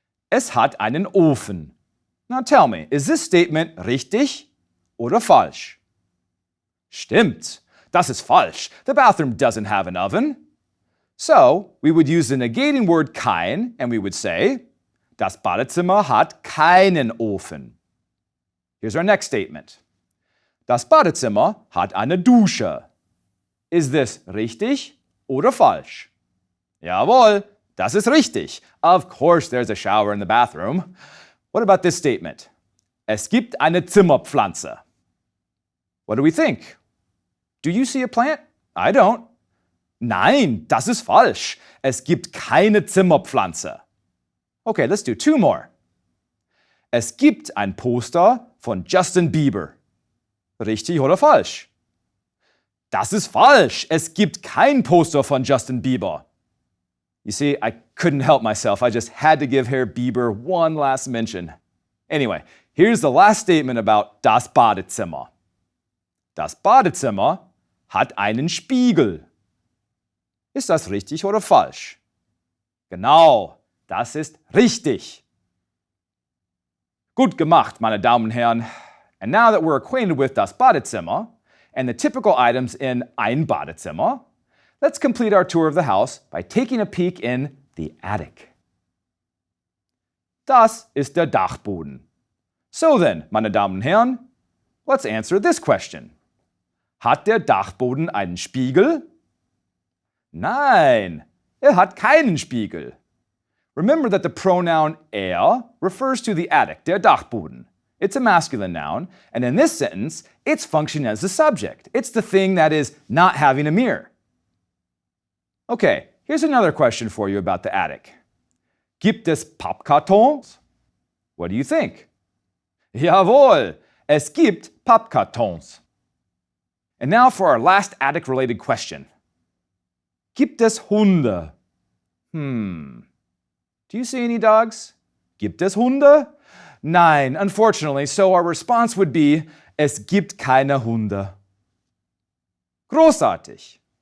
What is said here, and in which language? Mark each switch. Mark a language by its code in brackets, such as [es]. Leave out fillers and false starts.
[de] Es hat einen Ofen. [en] Now tell me, is this statement [de] richtig oder falsch? Stimmt, das ist falsch. [en] The bathroom doesn't have an oven. So, we would use the negating word kein and we would say, [de] das Badezimmer hat keinen Ofen. [en] Here's our next statement. [de] Das Badezimmer hat eine Dusche. [en] Is this [de] richtig oder falsch? Jawohl, das ist richtig. [en] Of course there's a shower in the bathroom. What about this statement? [de] Es gibt eine Zimmerpflanze. [en] What do we think? Do you see a plant? I don't. [de] Nein, das ist falsch. Es gibt keine Zimmerpflanze. [en] Okay, let's do two more. [de] Es gibt ein Poster von Justin Bieber. Richtig oder falsch? Das ist falsch. Es gibt kein Poster von Justin Bieber. [en] You see, I couldn't help myself. I just had to give Herr Bieber one last mention. Anyway, here's the last statement about das Badezimmer. [de] Das Badezimmer hat einen Spiegel. Ist das richtig oder falsch? Genau, das ist richtig. Gut gemacht, meine Damen und Herren. [en] And now that we're acquainted with das Badezimmer and the typical items in ein Badezimmer, let's complete our tour of the house by taking a peek in the attic. [de] Das ist der Dachboden. [en] So then, [de] meine Damen und Herren, [en] let's answer this question. [de] Hat der Dachboden einen Spiegel? Nein, hat keinen Spiegel. [en] Remember that the pronoun er refers to the attic, der Dachboden. It's a masculine noun, and in this sentence, it's functioning as the subject. It's the thing that is not having a mirror. Okay, here's another question for you about the attic. [de] Gibt es Pappkartons? [en] What do you think? [de] Jawohl, es gibt Pappkartons. [en] And now for our last attic-related question. [de] Gibt es Hunde? [en] Do you see any dogs? [de] Gibt es Hunde? [en] Nein, unfortunately, so our response would be, [de] es gibt keine Hunde. Großartig.